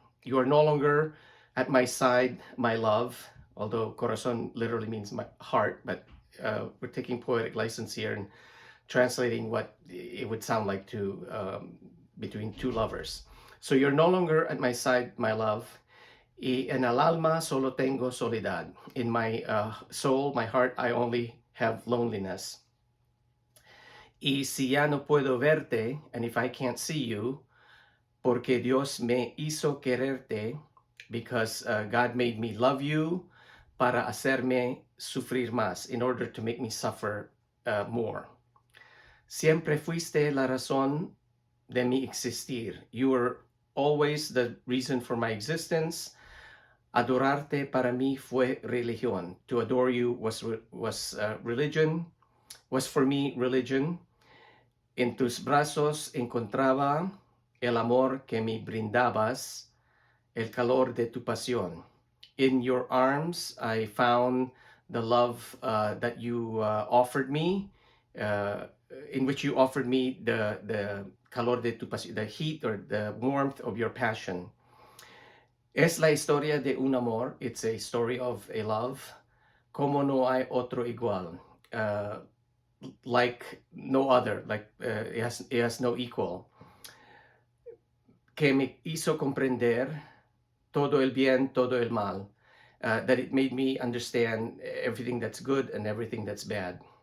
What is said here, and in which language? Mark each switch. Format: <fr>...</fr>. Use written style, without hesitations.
<en>You are no longer at my side, my love, although corazón literally means my heart, but we're taking poetic license here and translating what it would sound like to between two lovers. So you're no longer at my side, my love.</en> <es>Y en el alma solo tengo soledad.</es> <en>In my soul, my heart, I only have loneliness.</en> <es>Y si ya no puedo verte,</es> <en>and if I can't see you,</en> <es>porque Dios me hizo quererte,</es> <en>because God made me love you,</en> <es>para hacerme sufrir más,</es> <en>in order to make me suffer more.</en> <es>Siempre fuiste la razón de mi existir.</es> <en>You were always the reason for my existence.</en> <es>Adorarte para mí fue religión.</es> <en>To adore you was religion, was for me religion.</en> <es>En tus brazos encontraba el amor que me brindabas, el calor de tu pasión.</es> <en>In your arms, I found the love that you offered me, in which you offered me the</en> <es>calor de tu pasión,</es> <en>the heat or the warmth of your passion.</en> <es>Es la historia de un amor.</es> <en>It's a story of a love.</en> <es>Como no hay otro igual.</es> <en>Like no other. Like it has no equal.</en> <es>Que me hizo comprender todo el bien, todo el mal.</es> <en>That it made me understand everything that's good and everything that's bad.</en>